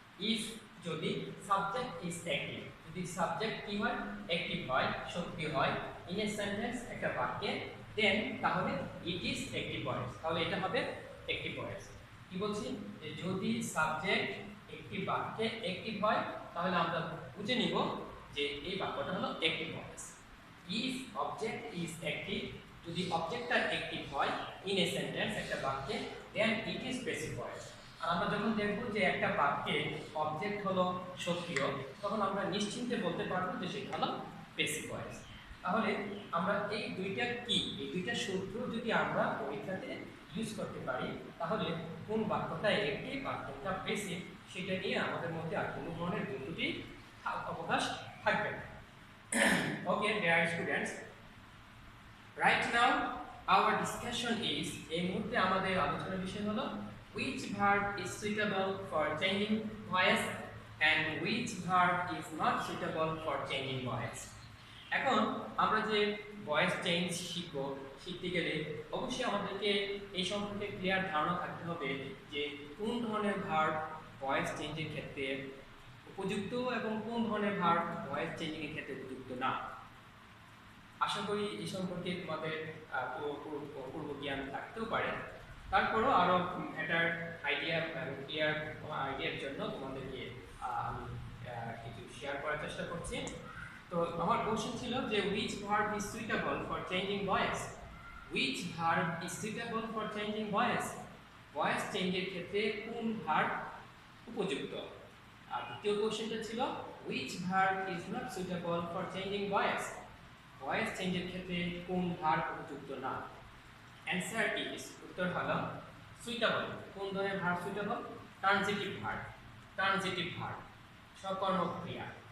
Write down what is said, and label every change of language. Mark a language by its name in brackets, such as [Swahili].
[Bangla] if যদি subject is active, যদি subject কি হয় active হয়, সক্রিয় হয় in a sentence একটা বাক্যে, then তাহলে it is active voice, তাহলে এটা হবে active voice। কি বলছি যে যদি সাবজেক্ট একটি বাক্যে অ্যাক্টিভ হয় তাহলে আমরা বুঝে নিব যে এই বাক্যটা হলো active voice. [English] if object is active, যদি অবজেক্টটা active হয় ইন এ সেন্টেন্স একটা বাক্যে, then it is passive voice. [Bangla] আর আমরা যখন দেখব যে একটা বাক্যে অবজেক্ট হলো সক্রিয়, তখন আমরা নিশ্চিন্তে বলতে পারবো যে সেটা হলো প্যাসিভ ভয়েস। তাহলে আমরা এই দুইটা সূত্র যদি আমরা পরীক্ষাতে ইউজ করতে পারি, তাহলে কোন বাক্যটা অ্যাক্টিভ আর কোনটা প্যাসিভ সেটা নিয়ে আমাদের মধ্যে আর কোনো ধরনের দুটি অবকাশ থাকবে না। [English] Okay dear students, right now our discussion is, এই মুহূর্তে আমাদের আলোচনার বিষয় হলো which verb is suitable for changing voice and which verb is not suitable for changing voice। [Bangla] এখন আমরা যে ভয়েস চেঞ্জ শিখতে গেলে অবশ্যই আমাদেরকে এই সম্পর্কে ক্লিয়ার ধারণা থাকতে হবে যে কোন ধরনের ভার্ব ভয়েস চেঞ্জের ক্ষেত্রে উপযুক্ত এবং কোন ধরনের ভার্ব ভয়েস চেঞ্জিং এর ক্ষেত্রে উপযুক্ত না। আশা করি এই সম্পর্কে তোমাদের পূর্ব জ্ঞান থাকতেও পারে, তারপরও আরও বেটার আইডিয়া এবং ক্লিয়ার আইডিয়ার জন্য তোমাদেরকে আমি কিছু শেয়ার করার চেষ্টা করছি। [English] তো আমার কোশ্চেন ছিল যে which verb is suitable for changing voice, which verb is suitable for changing voice, voice চেঞ্জের ক্ষেত্রে কোন ভার্ব উপযুক্ত। [Bangla] আর দ্বিতীয় কোশ্চেনটা ছিল which verb is not suitable for changing voice, voice চেঞ্জের ক্ষেত্রে কোন ভার্ব উপযুক্ত না। অ্যানসার ইজ, উত্তর হলো সুইটেবল। কোন ধরনের verb suitable? Transitive verb. Transitive verb সকর্মক ক্রিয়া।